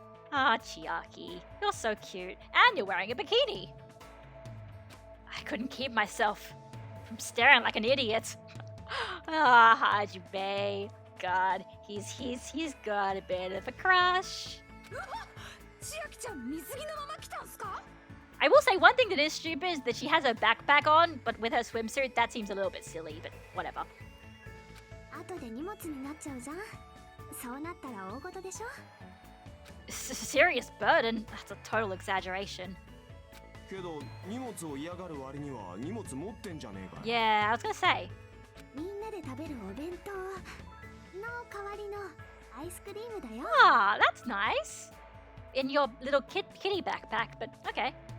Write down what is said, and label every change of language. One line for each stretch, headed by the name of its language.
English: Ah, Chiaki, you're so cute, and you're wearing a bikini. I couldn't keep myself from staring like an idiot. Ah, Hajime. God, he's got a bit of a crush.
Japanese: 千秋ちゃん水着のまま来たんすか？
English: I will say one thing that is stupid is that she has her backpack on, but with her swimsuit, that seems a little bit silly, but whatever.
Japanese: 後で荷物になっちゃうじゃん。そうなったら大事でしょ。
English: Serious burden? That's a total exaggeration.
Japanese: けど荷物を嫌がる割には荷物持ってんじゃねえか。
English: Yeah, I was gonna say.
Japanese: みんなで食べるお弁当の代わりのアイスクリームだよ。
English: Ah, that's nice. In your little kitty backpack, but okay.